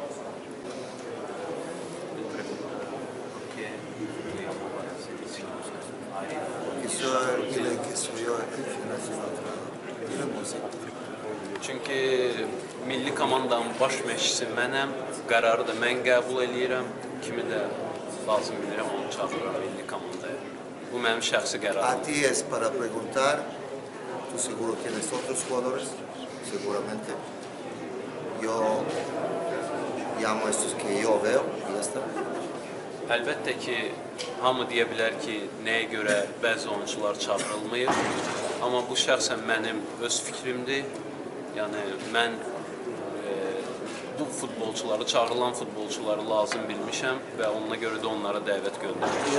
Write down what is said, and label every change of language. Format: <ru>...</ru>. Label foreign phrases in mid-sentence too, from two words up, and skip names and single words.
<az>Çünki milli komandanın baş məşqçisi mənəm, qərarı da mən qəbul edirəm, kimi də lazım bilirəm, onu çağırıram milli komandaya. Bu mənim şəxsi qərarım.</az> <es>A ti es para preguntar, tú seguro tienes otros jugadores, seguramente. Yo llamo a estos que yo veo y ya está.</es> <az>Əlbəttə ki, hamı deyə bilər ki, nəyə görə bəzi oyuncular çağırılmayıb, amma bu şəxsən mənim öz fikrimdir. Yəni, mən bu futbolçuları, çağırılan futbolçuları lazım bilmişəm və ona görə də onlara dəvət göndərmişəm.</az>